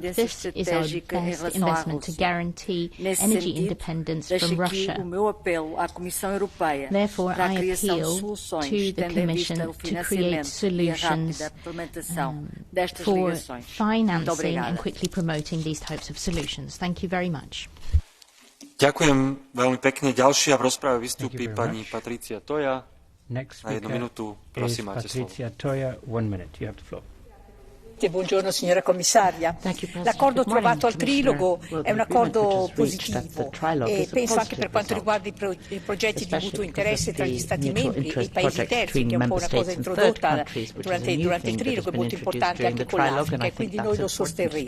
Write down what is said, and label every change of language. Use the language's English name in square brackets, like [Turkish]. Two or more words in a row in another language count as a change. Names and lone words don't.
[English] This is our best investment to guarantee energy independence from Russia. Therefore, I appeal to the Commission to create solutions for financing and quickly promoting these types of solutions. Thank you very much. [Slovak] Ďakujem veľmi pekne. Ďalšia v rozprave vystúpi pani Patricia Toja. Na 1 minútu, prosím, máte slovo. [English] Patricia Toja, 1 minute. You have the floor. [Italian] Buongiorno signora commissaria. L'accordo trovato al trilogo è un accordo positivo e penso anche per quanto riguarda i progetti di mutuo interesse tra gli Stati membri e i paesi terzi, che è un po' una cosa introdotta durante il trilogo, è molto importante anche con l'Africa e quindi noi lo sosterremo.